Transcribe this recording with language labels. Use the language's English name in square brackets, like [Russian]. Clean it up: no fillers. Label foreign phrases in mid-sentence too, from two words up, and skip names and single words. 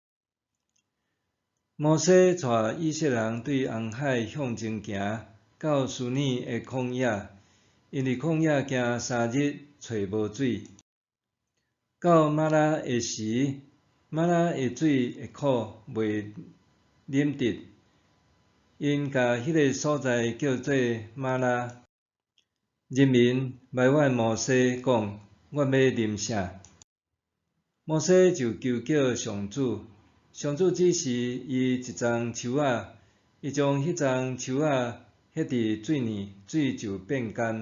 [Min Nan Chinese] 摩西带以色列人对红海向前行，到苏尼的旷野，因伫旷野行3日，找无水。到玛拉的时，玛拉的水会苦，袂啉得。因甲迄个所在叫做玛拉。人民埋怨摩西讲：“我要啉啥？” 摩西就求叫上主，上主指示伊一丛树仔，伊将迄丛树仔ฮ็伫水里，水就变干。